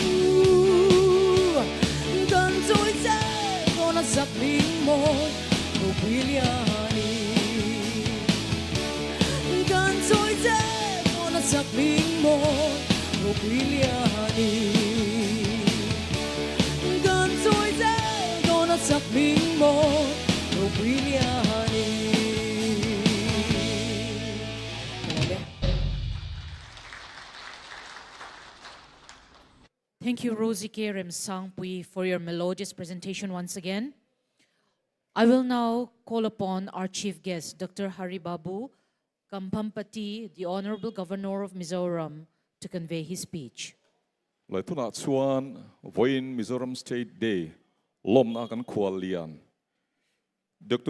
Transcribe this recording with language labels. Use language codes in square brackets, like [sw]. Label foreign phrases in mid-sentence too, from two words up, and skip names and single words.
[lus] Dan zoi ze dona sak ling mo ropuiliani Gan zoi ze dona sak ling mo ropuiliani Gan zoi ze dona sak ling mo ropuiliani [en] Thank you, Rosie Kerem Sangpui, for your melodious presentation once again. I will now call upon our chief guest, Dr. Hari Babu Kampampati, the Honorable Governor of Mizoram, to convey his speech. [lus] Lai tuna chuan voin Mizoram State Day lom na kan khwal lian Dr.